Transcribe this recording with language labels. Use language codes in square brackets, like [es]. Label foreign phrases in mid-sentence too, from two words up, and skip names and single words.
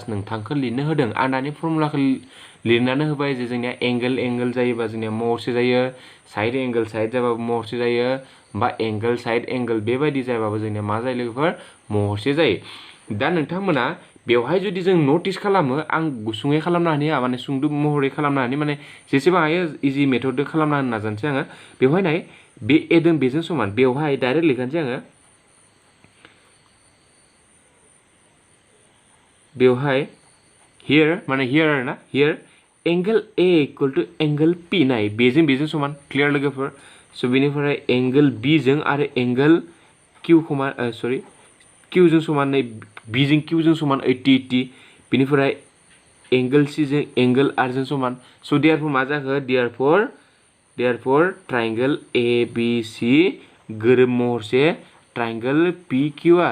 [brx] नोंथांखौ लिरनो होदों आं दानि फर्मुलाखौ लिरनानै होबाय जे जोंनिया एंगल जायोबा जोंनिया महरसे जायो [en] side angle side [brx] जाबाबो महरसे जायो बा [en] angle side angle [brx] बेबायदि जायाबाबो जोंनिया मा जायो लोगोफोर महरसे जायो दा नोंथांमोना बेवहाय जुदि जों नटिस खालामो आं गुसुङै खालामनो हानिया माने सुंद' महरै खालामनो हानि माने जेसेबां हायो [en] easy methodजों [brx] खालामना होनो नाजानोसै आङो बेवहाय नाय बे एदों बेजों समान बेवहाय डाइरेक्ट लिरखानोसै आङो बेवहाय हियर आरोना हियर [en] angle A equal to angle P [brx] नाय बेजों समान क्लियर लोगोफोर स' बेनिफ्राय एंगल B जों आरो एंगल Q जों समान नै B जों Q जों समान 80 बेनिफ्राय एंगल C जों एंगल R जों समान [en] so therefore [brx] मा जाखो देयारफोर [en] triangle ABC [brx] गोरोब महरसे [en] triangle PQR